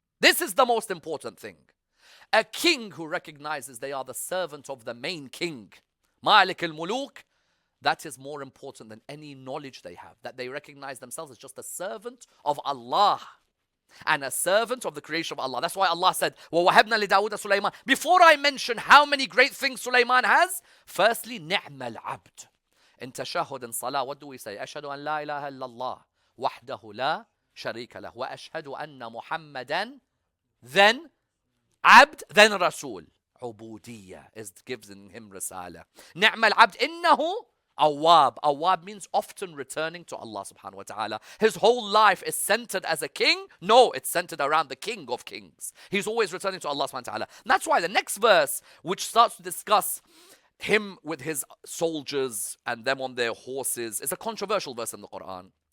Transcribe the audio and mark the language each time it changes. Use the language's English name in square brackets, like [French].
[English] This is the most important thing. A king who recognizes they are the servant of the main king, Malik al-Muluk, that is more important than any knowledge they have. That they recognize themselves as just a servant of Allah and a servant of the creation of Allah. That's why Allah said, [Arabic] وَوَهَبْنَا لِدَاوُدَ سُلَيْمَانَ. [English] Before I mention how many great things Sulaiman has, firstly, [Arabic] نِعْمَ الْعَبْدِ. [English] In tashahhud and salah, what do we say? [Arabic] أشهد أن لا إله إلا الله وحده لا شريك له وأشهد أن محمدا, then عبد, then Rasul. [English] عبودية is giving him risala. [Arabic] نعم العبد إنه Awwab. [English] Awwab means often returning to Allah subhanahu wa ta'ala. His whole life is centered as a king? No, it's centered around the King of Kings. He's always returning to Allah subhanahu wa ta'ala. And that's why the next verse, which starts to discuss him with his soldiers and them on their horses, is a controversial verse in the Quran.